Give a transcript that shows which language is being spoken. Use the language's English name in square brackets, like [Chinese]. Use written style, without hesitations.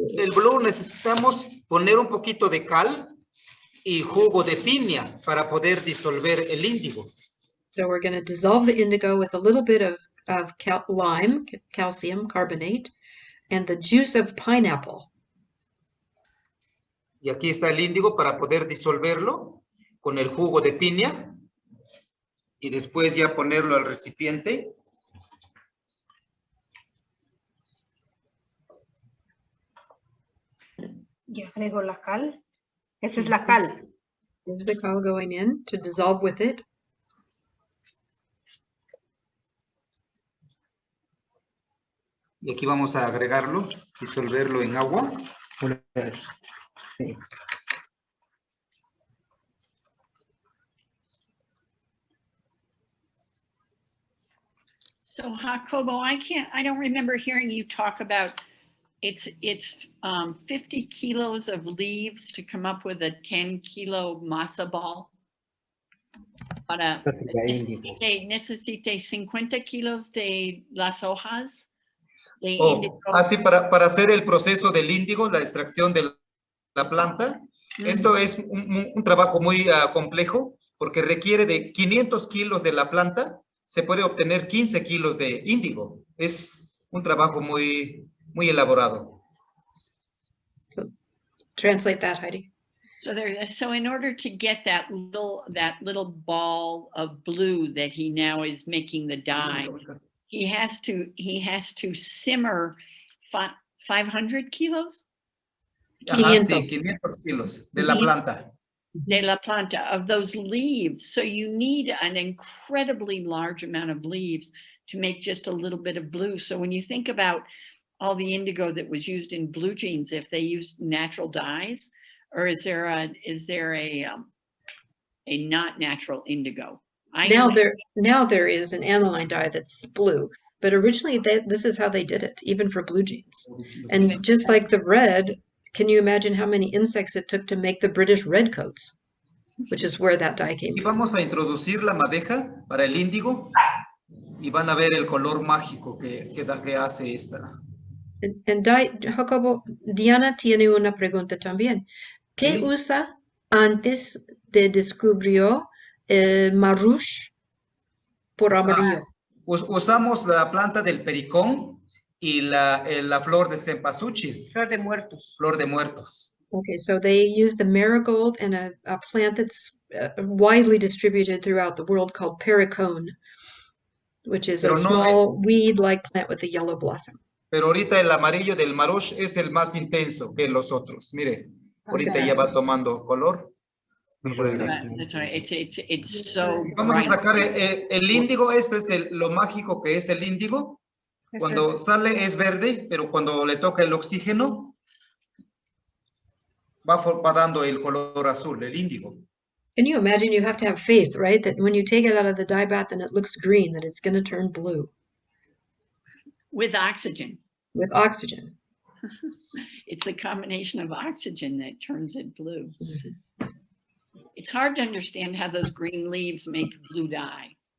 [Spanish] el blue necesitamos poner un poquito de cal y jugo de piña para poder disolver el índigo. [English] So we're going to dissolve the indigo with a little bit of lime, calcium carbonate, and the juice of pineapple. [Spanish] Y aquí está el índigo para poder disolverlo con el jugo de piña y después ya ponerlo al recipiente. Y agrego la cal. Esa es la cal. [English] There's the cal going in to dissolve with it. [Spanish] Y aquí vamos a agregarlo, disolverlo en agua. [English] So Jacobo, I don't remember hearing you talk about it's 50 kilos of leaves to come up with a 10 kilo masa ball. [Spanish] Para necesite 50 kilos de las hojas de índigo. Así para hacer el proceso del índigo, la extracción de la planta. Esto es un trabajo muy complejo porque requiere de 500 kilos de la planta, se puede obtener 15 kilos de índigo. Es un trabajo muy elaborado. [English] So, translate that, Heidi. So in order to get that little ball of blue that he now is making the dye, he has to simmer 500 kilos? [Spanish] Ajá, sí, 500 kilos de la planta. De la planta, [English] of those leaves. So you need an incredibly large amount of leaves to make just a little bit of blue. So when you think about all the indigo that was used in blue jeans, if they used natural dyes, or is there a not natural indigo? Now there is an aniline dye that's blue, but originally this is how they did it, even for blue jeans. And just like the red, can you imagine how many insects it took to make the British redcoats, which is where that dye came [Spanish] Y vamos a introducir la madeja para el índigo y van a ver el color mágico que hace esta. And Jacobo, Diana tiene una pregunta también. ¿Qué usa antes de descubrió el marush por amarillo? Usamos la planta del pericón y la flor de cempasúchil. Flor de muertos. Flor de muertos. [English] Okay, so they use the marigold and a plant that's widely distributed throughout the world called pericone, which is a small weed-like plant with a yellow blossom. [Spanish] Pero ahorita el amarillo del marush es el más intenso que los otros. Mire, ahorita ya va tomando color. [English] That's right. It's so. [Spanish] Vamos a sacar el índigo. Esto es lo mágico que es el índigo. Cuando sale es verde, pero cuando le toca el oxígeno va dando el color azul, el índigo. [English] Can you imagine? You have to have faith, right? That when you take it out of the dye bath and it looks green, that it's going to turn blue. With oxygen. With oxygen. It's a combination of oxygen that turns it blue. It's hard to understand how those green leaves make blue dye.